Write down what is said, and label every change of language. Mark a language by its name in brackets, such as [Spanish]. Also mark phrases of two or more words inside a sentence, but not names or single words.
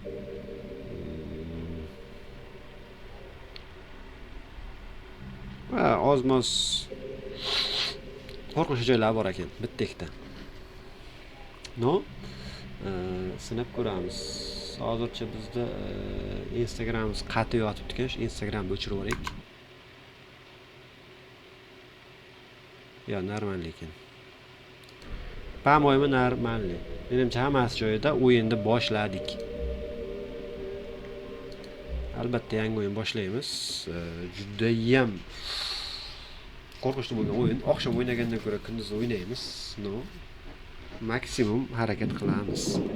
[Uzbek] Va ozmoz qo'rqinchli joylar bor ekan bitta ikkita. No? Sinab ko'ramiz. Hozircha bizda Instagramimiz qat'iy yotibdi ekan. Shu Instagramni o'chirib yuboraylik. Yo, normal lekin. [Russian] По-моему, нормальный. [Uzbek] Menimcha hammasi joyida o'yinni boshladik. Albatta yangi o'yin boshlaymiz. Juda ham qo'rqinchli bo'lgan o'yin. Oqshom o'ynagandan ko'ra kunduz o'ynaymiz. No. Maksimum harakat qilamiz.